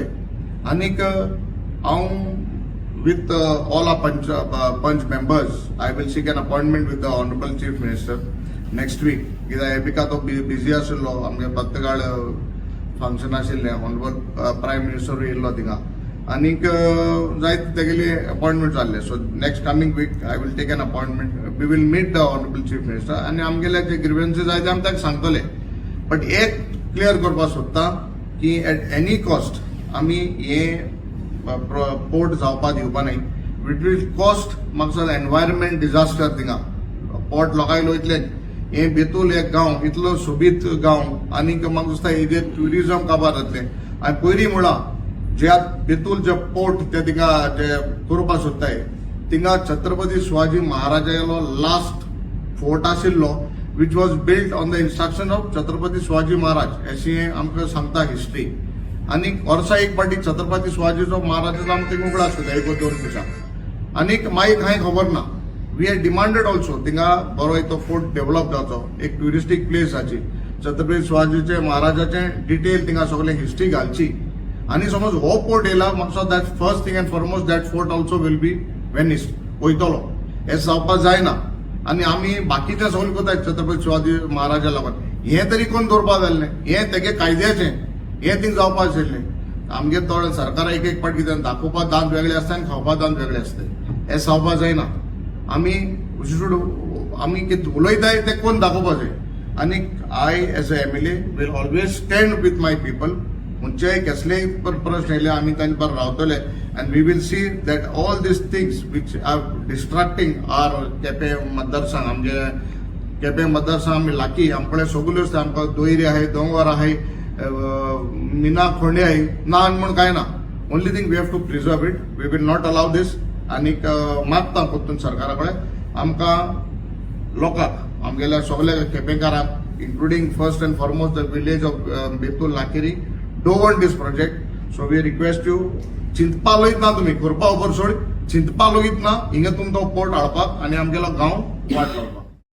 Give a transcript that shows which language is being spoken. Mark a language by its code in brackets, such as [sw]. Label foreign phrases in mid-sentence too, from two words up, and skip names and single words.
[kok] आनीक हांव [en] with all our panch members I will seek an appointment with the Honourable Chief Minister next week [kok] कित्याक एपिका तो बिजी आशिल्लो आमगे भक्तगाळ फंक्शन आशिल्लें [en] Honourable Prime Minister [kok] येयल्लो थिंगा आनीक जायत तेगेली अपॉइंटमेंट जाल्ले. [en] So next coming week I will take an appointment we will meet the Honourable Chief Minister [kok] आनी आमगेले जे ग्रीवेन्सीस जाय ते आमी ताका सांगतले. बट एक क्लियर करपाक सोदता की [en] at any cost [kok] आमी हे पोर्ट जावपाक दिवपा न्हय. [en] it will cost [kok] म्हाका दिसता [en] environment disaster [kok] थिंगा पोर्ट लोकांक वयतले हे बेतूल एक गांव इतलो सोबीत गांव आनीक म्हाका दिसता हेजेर ट्युरिजम काबार जातले. आनी पयलीं म्हणला ज्या बेतूल जे पोर्ट ते थिंगा जे करपाक सोदताय थिंगा छत्रपती शिवाजी महाराजालो [en] last fort [kok] आशिल्लो [en] which was built on the instruction of Chhatrapati Shivaji Maharaj [kok] अशी आमकां सांगता हिस्ट्री. आनी वर्सा एक फावटी छत्रपती शिवाजीचो महाराजाचो आमकां थिंगा उगडास करता एक दोन दिसांक. आनीक मागीर कांय खबर ना. [en] we had demanded also [kok] थिंगा बरो तो फोर्ट डेव्हलप जावचो एक [en] touristic place [kok] जाची छत्रपती शिवाजीचे महाराजाचें डिटेल थिंगा सगळें हिस्ट्री घालची. आनी समज हो पोर्ट येयला म्हाका दिसता [en] that first thing and foremost that fort also will be vanished [kok] वयतलो हें जावपाक जायना. आनी आमी बाकीचें सगळें कोताय छत्रपती शिवाजी महाराजा लागून हें तरी कोण दवरपा जाल्लें हें तेगे कायद्याचें हें थिंग जावपाक आशिल्लें. आमगे थोडे सरकारा एक पाट कितें दाखोवपाक दांत वेगळे आसता आनी खावपाक दांत वेगळे आसता हें जावपाक जायना. आमी आमी कितें उलयताय तें कोण दाखोवपाक जाय. [en] आनीक I as a MLA will always stand with my people. [kok] खंयचेय कसलेय प्रश्न येयले आमी तांचे बरें रावतले [en] and we will see that all these things which are distracting our [kok] केपें मतदारसंघ आमचे केपें मतदारसंघ आमी लागीं आमचे कडेन सगल्यो आमकां दोयरी आहाय दोंगर आहाय मिना खोंडे आहाय ना म्हूण कांय ना. [en] Only thing we have to preserve it. We will not allow this. [kok] आनीक मागता परतून सरकारा कडेन आमकां लोकांक आमगेल्या सगळ्या केपेंकारांक [en] including first and foremost the village of [kok] बेतूल नाकेरी [en] don't want this project. So we request you [kok] चिंतपा लोयत ना तुम्ही करपा उपर सोड चिंतपा लोयत ना हिंगा तुमचो पोर्ट हाडपाक आनी आमगेलो गांव वाट लावपाक.